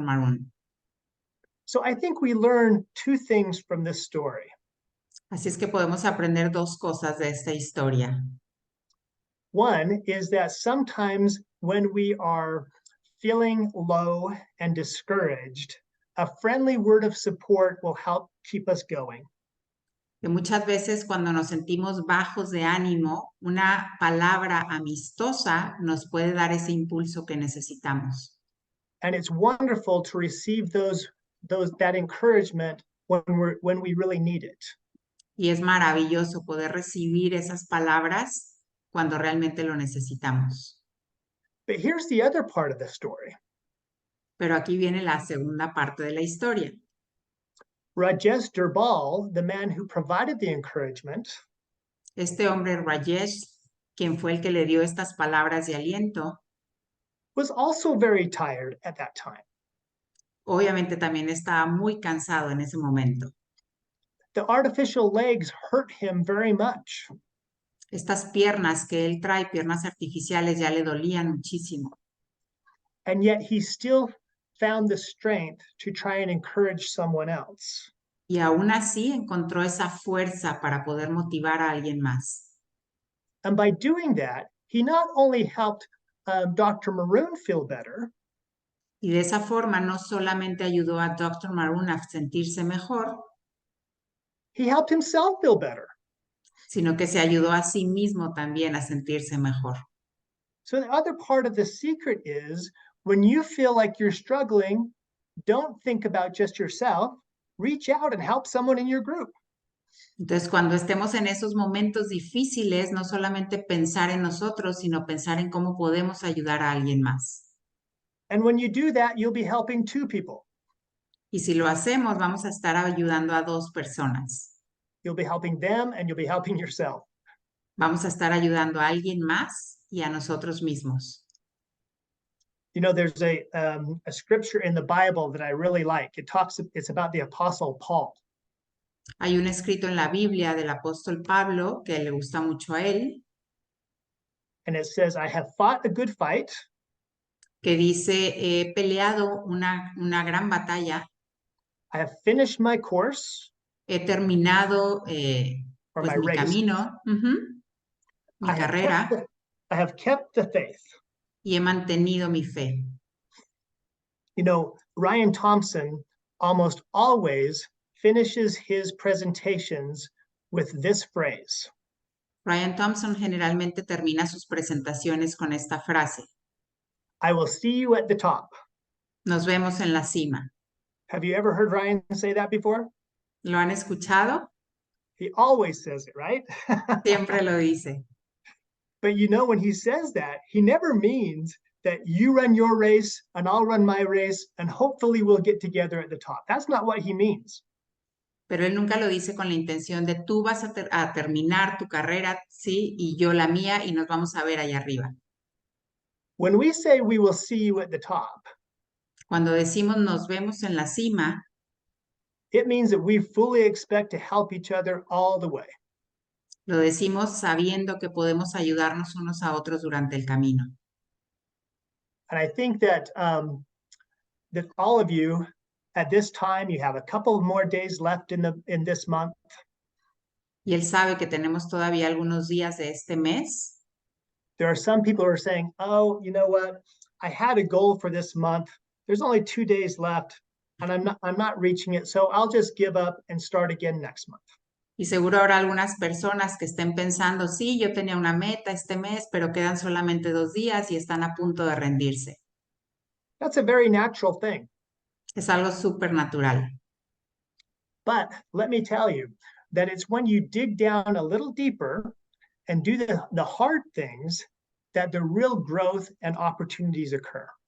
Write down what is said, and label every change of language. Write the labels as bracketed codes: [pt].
[es] Maroon. [en] So I think we learn 2 things from this story. [es] Así es que podemos aprender 2 cosas de esta historia. [en] One is that sometimes when we are feeling low and discouraged, a friendly word of support will help keep us going. [es] Que muchas veces cuando nos sentimos bajos de ánimo, una palabra amistosa nos puede dar ese impulso que necesitamos. [en] And it's wonderful to receive that encouragement when we really need it. [es] Y es maravilloso poder recibir esas palabras cuando realmente lo necesitamos. [en] But here's the other part of the story. [es] Pero aquí viene la segunda parte de la historia. [en] Rajesh Durbal, the man who provided the encouragement, [es] Este hombre Rajesh, quien fue el que le dio estas palabras de aliento, [en] was also very tired at that time. [es] obviamente también estaba muy cansado en ese momento. [en] The artificial legs hurt him very much. [es] Estas piernas que él trae, piernas artificiales, ya le dolían muchísimo. [en] And yet he still found the strength to try and encourage someone else. [es] Y aún así encontró esa fuerza para poder motivar a alguien más. [en] And by doing that, he not only helped Dr. Maroon feel better, [es] Y de esa forma no solamente ayudó a Dr. Maroon a sentirse mejor, [en] he helped himself feel better. [es] sino que se ayudó a sí mismo también a sentirse mejor. [en] So the other part of the secret is when you feel like you're struggling, don't think about just yourself. Reach out and help someone in your group. [es] Entonces, cuando estemos en esos momentos difíciles, no solamente pensar en nosotros, sino pensar en cómo podemos ayudar a alguien más. [en] And when you do that, you'll be helping 2 people. [es] Y si lo hacemos, vamos a estar ayudando a 2 personas. [en] You'll be helping them and you'll be helping yourself. [es] Vamos a estar ayudando a alguien más y a nosotros mismos. [en] You know, there's a scripture in the Bible that I really like. It's about the Apostle Paul. [es] Hay un escrito en la Biblia del apóstol Pablo que le gusta mucho a él. [en] and it says, I have fought a good fight. [es] que dice, he peleado una gran batalla, [en] I have finished my course [es] he terminado [en] or [es] pues [en] my [es] mi [en] race. [es] camino, mi [en] I have kept [es] carrera, [en] the, I have kept the faith. [es] y he mantenido mi fe. [en] You know, Ryan Thompson almost always finishes his presentations with this phrase. [es] Ryan Thompson generalmente termina sus presentaciones con esta frase: [en] I will see you at the top. [es] nos vemos en la cima. [en] Have you ever heard Ryan say that before? [es] ¿Lo han escuchado? [en] He always says it, right? [es] Siempre lo dice. [en] But you know, when he says that, he never means that you run your race and I'll run my race and hopefully we'll get together at the top. That's not what he means. [es] Pero él nunca lo dice con la intención de tú vas a terminar tu carrera, sí, y yo la mía, y nos vamos a ver allá arriba. [en] When we say we will see you at the top, [es] Cuando decimos nos vemos en la cima, [en] it means that we fully expect to help each other all the way. [es] lo decimos sabiendo que podemos ayudarnos unos a otros durante el camino. [en] And I think that that all of you at this time, you have a couple more days left in this month. [es] Y él sabe que tenemos todavía algunos días de este mes. [en] There are some people who are saying, oh, you know what? I had a goal for this month. There's only 2 days left and I'm not reaching it. So I'll just give up and start again next month. [es] Y seguro habrá algunas personas que estén pensando, sí, yo tenía una meta este mes, pero quedan solamente 2 días y están a punto de rendirse. [en] That's a very natural thing. [es] Es algo súper natural. [en] But let me tell you that it's when you dig down a little deeper and do the hard things that the real growth and opportunities occur.